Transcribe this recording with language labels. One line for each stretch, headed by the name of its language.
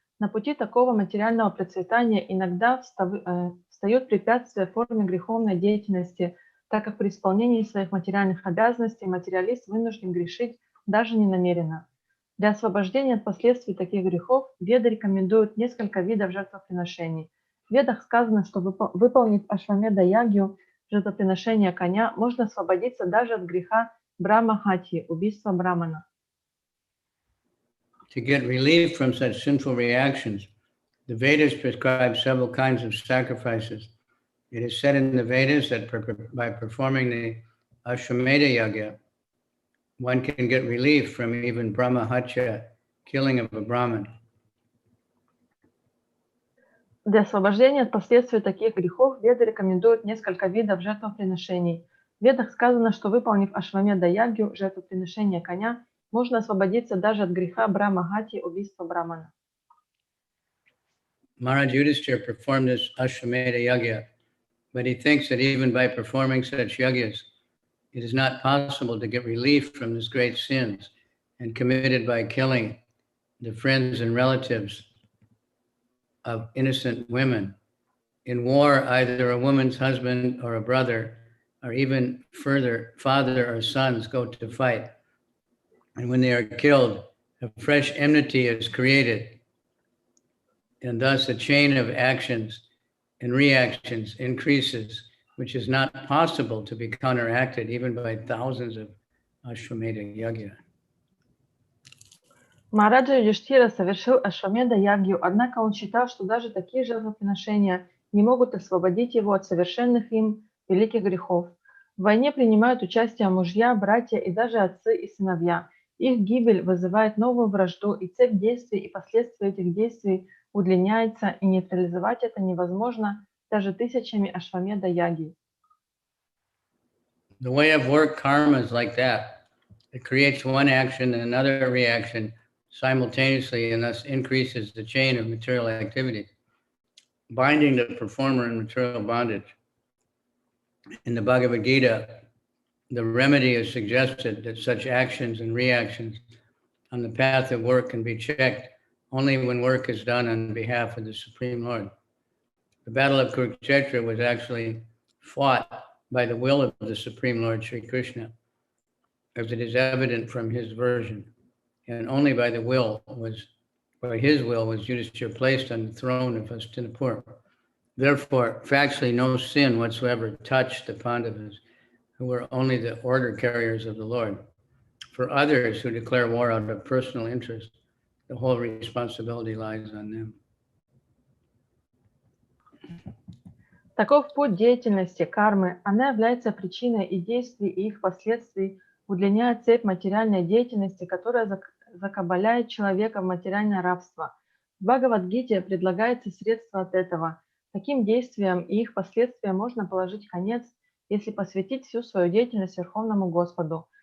Russian: На пути такого материального процветания иногда встают препятствия в форме греховной деятельности, так как при исполнении своих материальных обязанностей материалист вынужден грешить даже ненамеренно. Для освобождения от последствий таких грехов Веды рекомендуют несколько видов жертвоприношений. В Ведах сказано, что выполнив ашвамеда ягью, жертвоприношение коня, можно освободиться даже от греха Брахма-хатьи, убийство Брамана.
English: To get relief from such sinful reactions, the Vedas prescribe several kinds of sacrifices. It is said in the Vedas that by performing the Ashwamedha Yagya, one can get relief from even Brahma-hatya, killing of a Brahmin.
Russian: Для освобождения от последствий таких грехов Веды рекомендуют несколько видов жертвоприношений. В Ведах сказано, что выполнив Ашвамедха-ягью, жертвоприношение коня, можно освободиться даже от греха Брахма-хатьи, убийства Брамана.
English: Maharaj Yudhishthira performed this Ashwamedha Yagya, but he thinks that even by performing such yagyas, it is not possible to get relief from these great sins and committed by killing the friends and relatives of innocent women. In war, either a woman's husband or a brother, or even further, father or sons go to fight. And when they are killed, a fresh enmity is created. And thus a chain of actions and reactions increases, which is not possible to be counteracted even by thousands of Ashwamedha Yagya.
Russian: Махараджа Юдхиштхира совершил Ашвамедха-ягью, однако он считал, что даже такие жертвоприношения не могут освободить его от совершенных им великих грехов. В войне принимают участие мужья, братья и даже отцы и сыновья. Их гибель вызывает новую вражду, и цепь действий и последствия этих действий удлиняется, и нейтрализовать это невозможно даже тысячами Ашвамедха-ягий.
English: The way of work karma is like that. It creates one action and another reaction simultaneously, and thus increases the chain of material activities, binding the performer in material bondage. In the Bhagavad Gita, the remedy is suggested that such actions and reactions on the path of work can be checked only when work is done on behalf of the Supreme Lord. The Battle of Kurukshetra was actually fought by the will of the Supreme Lord Sri Krishna, as it is evident from his version. And only by his will was Yudhishthira placed on the throne of Hastinapur. Therefore, factually, no sin whatsoever touched the Pandavas, who were only the order carriers of the Lord. For others who declare war out of personal interest, the whole responsibility lies on them.
Russian: Таков путь деятельности кармы. Она является причиной и действий, и их последствий, удлиняя цепь материальной деятельности, которая закабаляет человека в материальное рабство. В Бхагавад-гите предлагается средство от этого. Таким действиям и их последствиям можно положить конец, если посвятить всю свою деятельность Верховному Господу.